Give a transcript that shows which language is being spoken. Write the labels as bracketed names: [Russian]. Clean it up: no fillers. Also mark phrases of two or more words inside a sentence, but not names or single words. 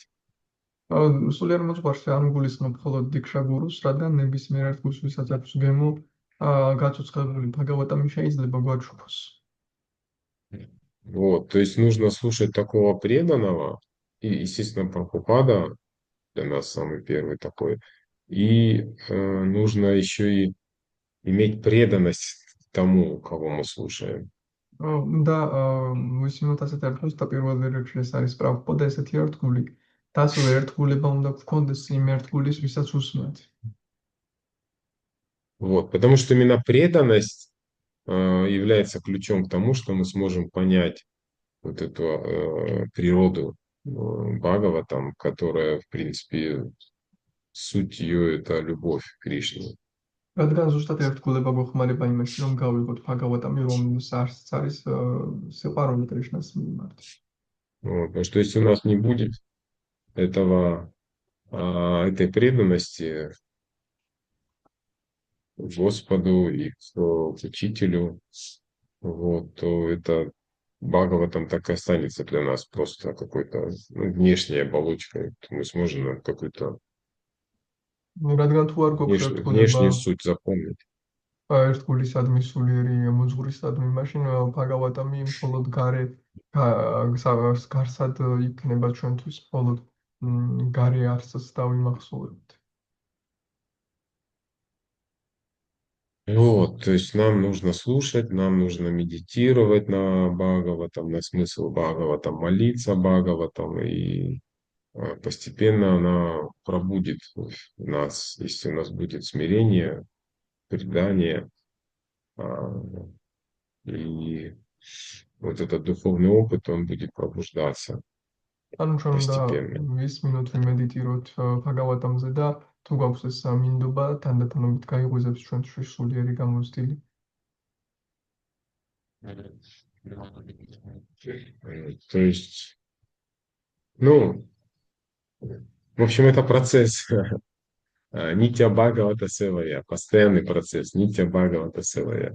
[Georgian] სულიერ მოძღვარს არ გულისხმობ მხოლოდ დიქშა გურუს, რადგან ნებისმიერ ერთ გურს, ვისაც აქვს გემო, გაცოცხლებული ბჰაგავატამი შეიძლება გვაჩვენოს. [Russian] Вот, то есть нужно слушать такого преданного, и, естественно, Прабхупада для нас самый первый такой, и нужно еще и иметь преданность тому, кого мы слушаем. [Georgian] და ვისმინოთ ასეთ ერთგულს და პირველ რიგში ეს არის პრაბჰუპადა ესეთი ერთგული, და ასევე ერთგულება უნდა გქონდეს იმ ერთგულის, ვისაც უსმენთ. [Russian] Вот, потому что именно преданность является ключом к тому, что мы сможем понять вот эту природу Бхагаватам, которая, в принципе, суть ее это любовь к Кришне. [Georgian] რადგან ზუსტად ერთგულება გვეხმარება იმაში, რომ გავიგოთ ბჰაგავატამი, რომელსაც არის სიყვარული კრიშნას მიმართ. [Russian] Вот, потому что если у нас не будет этой преданности Господу и к учителю, вот, то это Бхагаватам так и останется для нас просто какой-то внешней оболочкой. Мы сможем какую-то [Georgian] რადგან თუ არ გვაქვს ერთგულება [Russian] внешнюю суть запомнить. [Georgian] ერთგულისადმი სულიერი მოძღვრისადმი, მაშინ ბჰაგავატამი მხოლოდ გარსად იქნება ჩვენთვის, მხოლოდ გარე არსს დავიმახსოვრებთ. [Russian] Вот, то есть нам нужно слушать, нам нужно медитировать на Бхагаватам, на смысл Бхагаватам, молиться Бхагаватам, и постепенно она пробудит в нас, если у нас будет смирение, предание, и вот этот духовный опыт, он будет пробуждаться. [Georgian] ანუ ჩვენ უნდა [Russian] постепенно. [Georgian] ვისმინოთ, ვიმედიტიროთ ბჰაგავატამზე და თუ გვაქვს ეს მინდობა, თანდათანობით გაიღვიძებს ჩვენთვის სულიერი გამოცდილი. [Russian] То есть, ну, в общем, это процесс. [Sanskrit] नित्य भागवत सेवया, [Russian] постоянный процесс. [Sanskrit] नित्य भागवत सेवया.